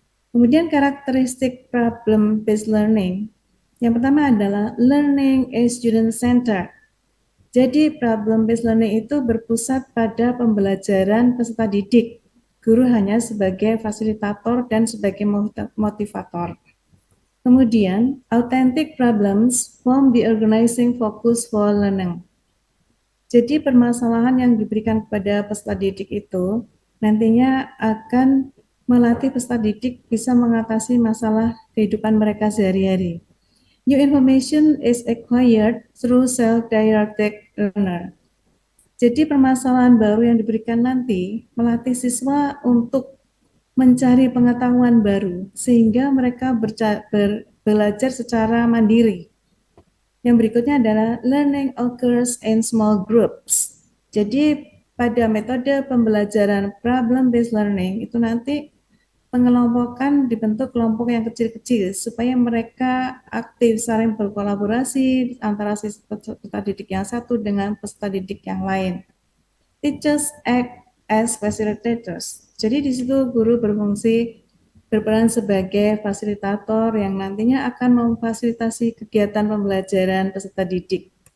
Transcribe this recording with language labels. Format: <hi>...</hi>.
<id>Kemudian karakteristik problem-based learning. Yang pertama adalah</id> <en>learning is student-centered.</en> <id>Jadi problem-based learning itu berpusat pada pembelajaran peserta didik. Guru hanya sebagai fasilitator dan sebagai motivator. Kemudian,</id> <en>authentic problems form the organizing focus for learning.</en> <id>Jadi permasalahan yang diberikan kepada peserta didik itu nantinya akan melatih peserta didik bisa mengatasi masalah kehidupan mereka sehari-hari.</id> <en>New information is acquired through self-directed learner.</en> <id>Jadi permasalahan baru yang diberikan nanti melatih siswa untuk mencari pengetahuan baru sehingga mereka belajar secara mandiri. Yang berikutnya adalah</id> <en>learning occurs in small groups.</en> <id>Jadi pada metode pembelajaran problem-based learning itu nanti pengelompokan dibentuk kelompok yang kecil-kecil supaya mereka aktif saling berkolaborasi antara peserta didik yang satu dengan peserta didik yang lain.</id> <en>Teachers act as facilitators.</en> <id>Jadi di situ guru berperan sebagai fasilitator yang nantinya akan memfasilitasi kegiatan pembelajaran peserta didik.</id>